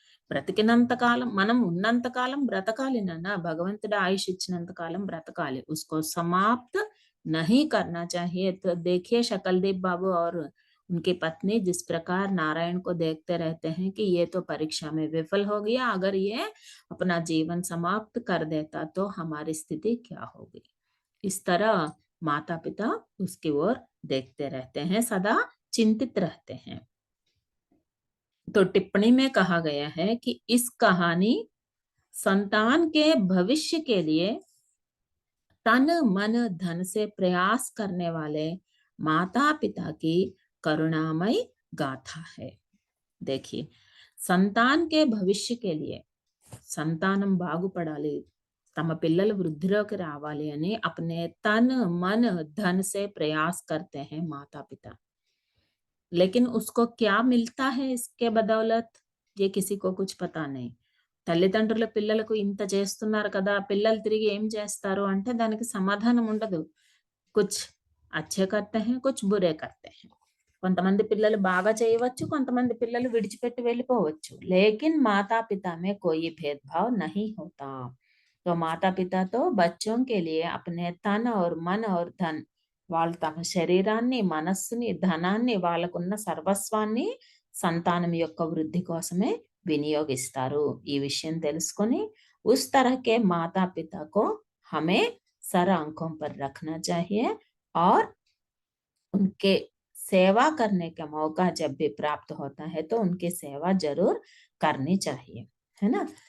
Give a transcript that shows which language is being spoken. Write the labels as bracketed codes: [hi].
[te] బ్రతికినంత కాలం, మనం ఉన్నంత కాలం బ్రతకాలి నాన్న। భగవంతుడు ఆయుష్ ఇచ్చినంత కాలం బ్రతకాలి। [hi] उसको समाप्त नहीं करना चाहिए। तो देखिए शकलदीप बाबू और उनकी पत्नी जिस प्रकार नारायण को देखते रहते हैं कि ये तो परीक्षा में विफल हो गया, अगर ये अपना जीवन समाप्त कर देता तो हमारी स्थिति क्या होगी। इस तरह माता पिता उसकी ओर देखते रहते हैं, सदा चिंतित रहते हैं। तो टिप्पणी में कहा गया है कि इस कहानी संतान के भविष्य के लिए तन मन धन से प्रयास करने वाले माता पिता की करुणामय गाथा है। देखिए, సంతాన్ కే భవిష్య కే లియే, [te] సంతానం బాగుపడాలి, తమ పిల్లలు వృద్ధిలోకి రావాలి అని [hi] अपने तन मन धन से प्रयास करते हैं माता पिता। लेकिन उसको क्या मिलता है इसके बदौलत, ये किसी को कुछ पता नहीं। [te] తల్లిదండ్రుల పిల్లలకు ఇంత చేస్తున్నారు కదా, పిల్లలు తిరిగి ఏం చేస్తారు అంటే దానికి సమాధానం ఉండదు। [hi] కుచ్ అచ్చే కర్తే హై, కుచ్ బురే కర్తే హై। [te] కొంతమంది పిల్లలు బాగా చేయవచ్చు, కొంతమంది పిల్లలు విడిచిపెట్టి వెళ్ళిపోవచ్చు, [hi] లేకిన్ మాతా पिता में कोई भेदभाव नहीं होता। तो माता पिता तो बच्चों के लिए अपने तन और मन और धन, [te] వాళ్ళు తమ శరీరాన్ని, మనస్సుని, ధనాన్ని, వాళ్ళకున్న సర్వస్వాన్ని సంతానం యొక్క వృద్ధి కోసమే వినియోగిస్తారు। ఈ విషయం తెలుసుకొని [hi] उस तरह के माता पिता को हमें सर आंखों पर रखना चाहिए और उनके सेवा करने का मौका जब भी प्राप्त होता है तो उनकी सेवा जरूर करनी चाहिए, है ना।